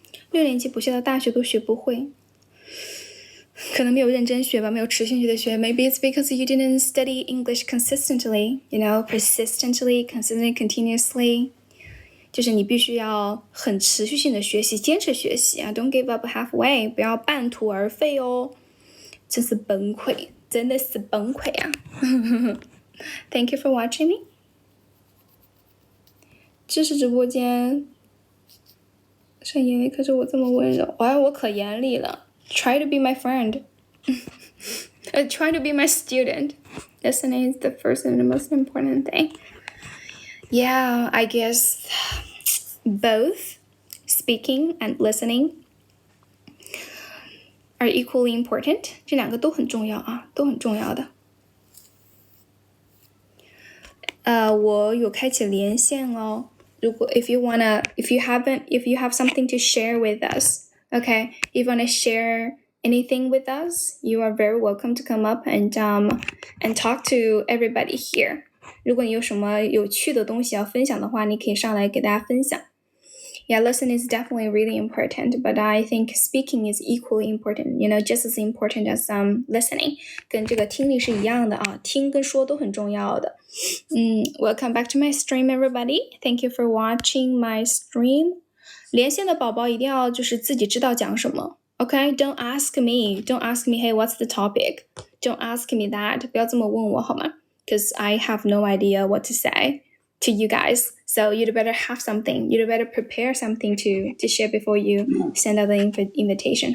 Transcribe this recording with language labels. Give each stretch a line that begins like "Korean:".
Chinese: 6年级不学到大学都学不会，可能没有认真学吧，没有持续的学。
English: Maybe it's because you didn't study English consistently, you know, persistently, consistently, continuously.
Chinese: 就是你必须要很持续性的学习，坚持学习啊 ！
English: Don't give up halfway，
Chinese: 不要半途而废哦！真是崩溃，真的是崩溃啊！
English: Thank you for watching me。
Chinese: 知识直播间，很严厉，可是我这么温柔，我可严厉了。
English: Try to be my friend. Try to be my student. Listening is the first and the most important thing. Yeah, I guess both speaking and listening are equally important.
Chinese: 这两个都很重要啊，都很重要的。我有开启连线哦。如果
English: if you have something to share with us, okay, if you wanna share anything with us, you are very welcome to come up and talk to everybody here.
Chinese: 如果你有什么有趣的东西要分享的话，你可以上来给大家分享。
English: Yeah, listening is definitely really important, but I think speaking is equally important, you know, just as important as listening.
Chinese: 跟这个听力是一样的啊，听跟说都很重要的。
English: Welcome back to my stream, everybody. Thank you for watching my stream.
Chinese: 连线的宝宝一定要就是自己知道讲什么。
English: Okay, don't ask me, hey, what's the topic? Don't ask me that.
Chinese: 不要这么问我好吗？
English: Because I have no idea what to say to you guys. So you'd better have something. You'd better prepare something to share before you send out the invitation.